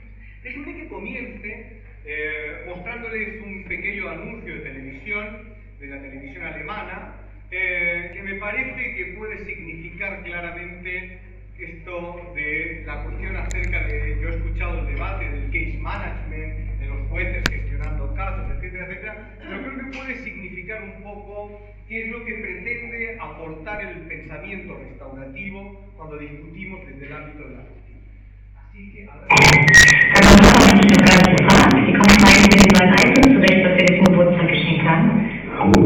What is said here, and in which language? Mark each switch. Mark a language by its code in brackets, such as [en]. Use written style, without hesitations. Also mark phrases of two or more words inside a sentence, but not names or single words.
[es] Déjenme que comience mostrándoles un pequeño anuncio de televisión, de la televisión alemana, que me parece que puede significar claramente esto de la cuestión acerca de, yo he escuchado el debate del [en] case management, [es] de los jueces gestionando casos, etcétera, etcétera, pero creo que puede significar un poco qué es lo que pretende aportar el pensamiento restaurativo cuando discutimos desde el ámbito de la justicia. Así que, a ver. [de] Sie kommen rein mit den neuen Items zurecht, was wir dir zum Geburtstag geschenkt haben. Gut.